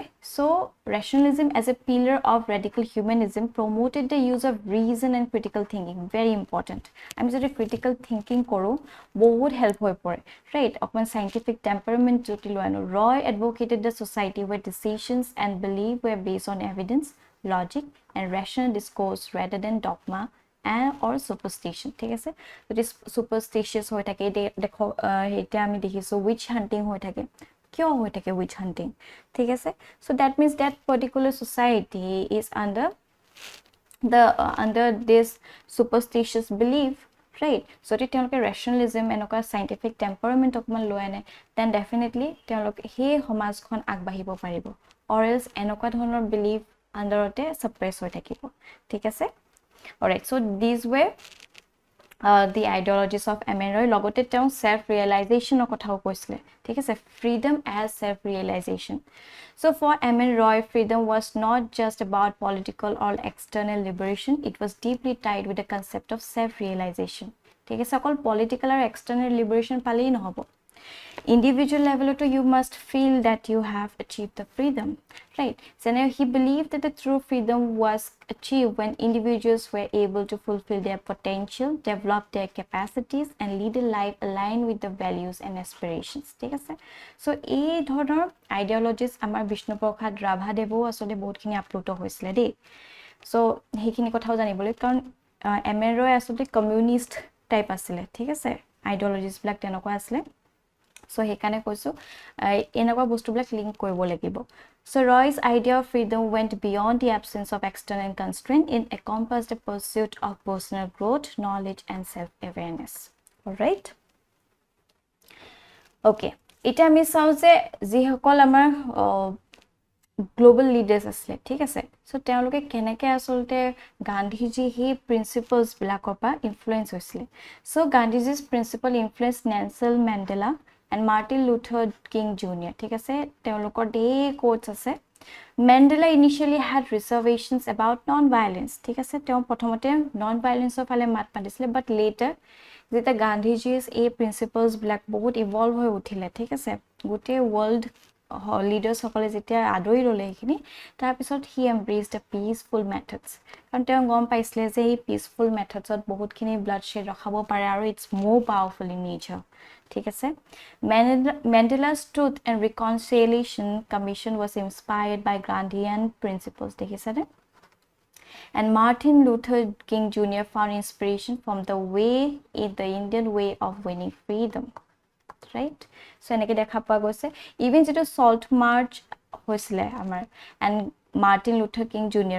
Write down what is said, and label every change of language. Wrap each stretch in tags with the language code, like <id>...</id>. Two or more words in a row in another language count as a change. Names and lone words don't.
<en>So rationalism as a pillar of radical humanism promoted the use of reason and critical thinking. very important.</en> <as>আমি যদি</as> <en>critical thinking</en> <as>কৰোঁ বহুত হেল্প হৈ পৰে, ৰাইট?</as> <en>অকণমান scientific temperament</en> <as>যদি লৈ আনো,</as> <en>Roy advocated the society where decisions and beliefs were based on evidence, logic and rational discourse rather than dogma or superstition,</en> <as>ঠিক আছে? যদি superstitious হৈ থাকে, দেখো এতিয়া আমি দেখিছো</as> <en>witch hunting</en> <as>হৈ থাকে, কিয় হৈ থাকে</as> <en>witch hunting,</en> <as>ঠিক আছে?</as> <en>so that means that particular society is under this superstitious belief, right?</en> <as>যদি তেওঁলোকে ৰেচনেলিজম এনেকুৱা</as> <en>scientific temperament</en> <as>অকমান লৈ আনে,</as> <en>then definitely</en> <as>তেওঁলোকে সেই সমাজখন আগবাঢ়িব পাৰিব,</as> <en>or else</en> <as>এনেকুৱা ধৰণৰ বিলিভ আন্ডাৰতে সাপ্ৰেছ হৈ থাকিব ঠিক আছে অলৰাইট</as> <en>so this way the ideologies of MN Roy</en> <as>লগত তেওঁ</as> <en>self realization</en> <as>কথাও কৈছিলে ঠিক আছে</as> <en>freedom as self realization so for MN Roy freedom was not just about political or external liberation it was deeply tied with the concept of self realization</en> <as>ঠিক আছে</as> <en>অকল political or external liberation</en> <as>পালেই নহব</as> <en>individual level to you must feel that you have achieved the freedom right so now he believed that the true freedom was achieved when individuals were able to fulfill their potential develop their capacities and lead a life aligned with the values and aspirations</en> <as>ঠিক আছে so এই ধৰণৰ ideologies আমাৰ বিষ্ণুপ্ৰসাদ ৰাভাদেৱো আসলে বহুতখিনি আপলোড হৈছিলে দেই so হেখিনি কথাও জানিবলৈ কাৰণ এমএন ৰয় আসলে</as> <en>communist type</en> <as>আছিল ঠিক আছে ideologies বিলাক তেনেকুৱা আছিল so হেকাৰণে কৈছো এনেকুৱা বস্তু বিলাক লিংক কৰিব লাগিব</as> <en>so Roy's idea of freedom went beyond the absence of external constraint it encompassed the pursuit of personal growth knowledge and self awareness all right</en> <as>okay এটা আমি চাওঁ যে যি সকল আমাৰ</as> <en>global leaders</en> <as>আচলে ঠিক আছে so তেওঁলোকে কেনেকৈ আচলতে গান্ধীজি হে principles বিলাকৰ পৰা influence হৈছিলে</as> <en>so gandhiji's principle influenced Nelson Mandela and Martin Luther King Jr.</en> <as>ঠিক আছে তেওঁলোকৰ</as> <en>the quotes</en> <as>আছে</as> <en>Mandela initially had reservations about non-violence</en> <as>ঠিক আছে তেওঁ প্ৰথমতে non-violence ফালে মাত মাতিছিলে but later যেতিয়া গান্ধীজিৰ এই প্ৰিন্সিপলস বিলাক বহুত ইভলভ হৈ উঠিলে ঠিক আছে গোটে</as> <en>world leaders</en> <as>সকলে যেতিয়া আদৰি ললে এখিনি তাৰ পিছত</as> <en>he embraced the peaceful methods</en> <as>কাৰণ তেওঁ গম পাইছিলে যে এই peaceful methodsত বহুতখিনি bloodshed ৰখাব পাৰে আৰু</as> <en>it's more powerful in nature</en> <as>ঠিক আছে</as> <en>Mandela's Truth and Reconciliation Commission was inspired by Gandhian principles</en> <as>দেখিছানে</as> <en>and Martin Luther King Jr. found inspiration from the Indian way of winning freedom right so</en> <as>এনেকৈ দেখা পাই গৈছে</as> <en>even jeto salt march</en> <as>হৈছিলে আমাৰ</as> <en>and Martin Luther King Jr.</en>